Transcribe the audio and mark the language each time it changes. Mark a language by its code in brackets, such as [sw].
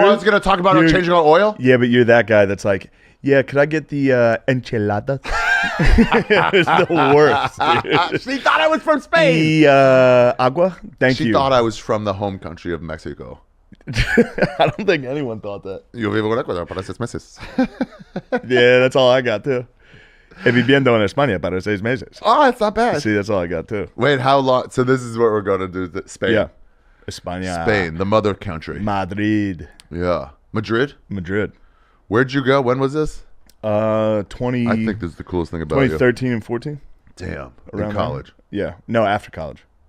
[en] Oh, I was going to talk about her changing our oil? Yeah, but you're that guy that's like, yeah, could I get the enchiladas? It's the worst, dude. She thought I was from Spain. The agua? Thank you. She thought I was from the home country of Mexico. I don't think anyone thought that. [es] Yo vivo en Ecuador para 6 meses. [en] Yeah, that's all I got, too. [es] He viviendo en España para 6 meses. [en] Oh, it's not bad. See, that's all I got, too. Wait, how long? So this is what we're going to do. Spain. Yeah. España. Spain, the mother country. Madrid. Yeah. Madrid? Where'd you go? When was this? 20. I think this is the coolest thing about you. 2013 and 14. Damn. Around In college. there. Yeah. No, after college.